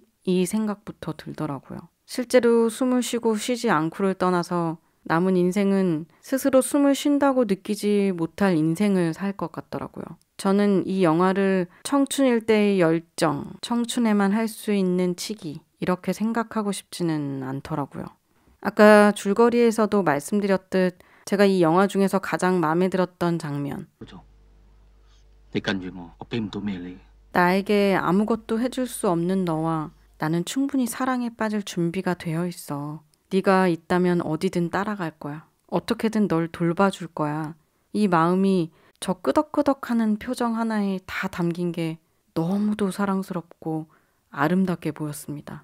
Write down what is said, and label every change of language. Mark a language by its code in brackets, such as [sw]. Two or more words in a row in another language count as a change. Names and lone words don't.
[ko] 이 생각부터 들더라고요. 실제로 숨을 쉬고 쉬지 않고를 떠나서 남은 인생은 스스로 숨을 쉰다고 느끼지 못할 인생을 살 것 같더라고요. 저는 이 영화를 청춘일 때의 열정, 청춘에만 할 수 있는 치기 이렇게 생각하고 싶지는 않더라고요. 아까 줄거리에서도 말씀드렸듯 제가 이 영화 중에서 가장 마음에 들었던 장면. [yue] 叔叔，你跟住我俾唔到咩你。 [ko] 나에게 아무것도 해줄 수 없는 너와 나는 충분히 사랑에 빠질 준비가 되어 있어. 네가 있다면 어디든 따라갈 거야. 어떻게든 널 돌봐줄 거야. 이 마음이 저 끄덕끄덕하는 표정 하나에 다 담긴 게 너무도 사랑스럽고 아름답게 보였습니다.